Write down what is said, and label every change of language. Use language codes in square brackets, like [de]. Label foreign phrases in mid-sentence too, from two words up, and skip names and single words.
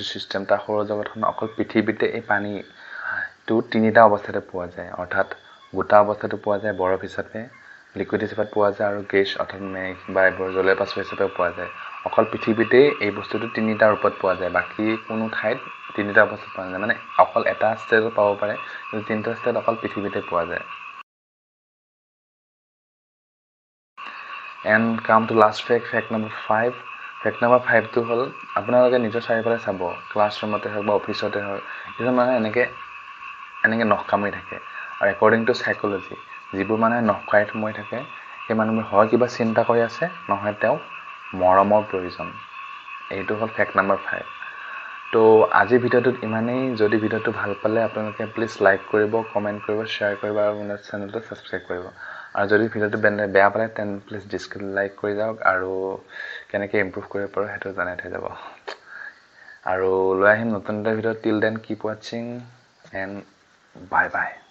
[as] সিস্টেম তাৰ সৌৰজগতখন অকল পৃথিৱীতে এই পানী তো তিনিটা অৱস্থাতে পোৱা যায় অৰ্থাৎ গোটা অৱস্থাটো পোৱা যায় বৰফ হিচাপে লিকুইড হিচাপে পোৱা যায় আৰু গেছ অৰ্থাৎ মেঘ বা জলীয় বাষ্প হিচাপে পোৱা যায় অকল পৃথিৱীতে এই বস্তুটো তিনিটা ৰূপত পোৱা যায় বাকি কোনো ঠাইত তিনিটা অৱস্থাত পোৱা যায় মানে অকল এটা ষ্টেজত পাব পাৰে কিন্তু তিনিটা ষ্টেজ অকল পৃথিৱীতে পোৱা যায় [en] and come to last fact number 5 fact number 5 [as] টো হ'ল আপোনালোকে নিজৰ চাৰিওফালে চাব ক্লাছৰুমতে হওক বা অফিচতে হওক কিছু মানুহে এনেকে নখ কামুৰি থাকে আৰু [en] according to psychology [as] যিবোৰ মানুহে নখ কামুৰি সোমাই থাকে সেই মানুহবোৰ হয় কিবা চিন্তা কৰি আছে নহয় তেওঁ মৰমৰ প্ৰয়োজন এইটো হ'ল [en] fact number 5 [as] তো আজি ভিডিঅ'টোত ইমানেই যদি ভিডিঅ'টো ভাল পালে আপোনালোকে প্লিজ লাইক কৰিব কমেন্ট কৰিব শ্বেয়াৰ কৰিব আৰু মোৰ চেনেলটো সাবস্ক্ৰাইব কৰিব আৰু যদি ভিডিঅ'টো বেয়া পালে [en] then please dislike [as] কৰি যাওক আৰু কেনেকৈ ইমপ্ৰুভ কৰিব পাৰো হেতু জনাই থৈ যাব আৰু লৈ আহিম নতুন এটা ভিডিঅ' [en] till then keep watching and bye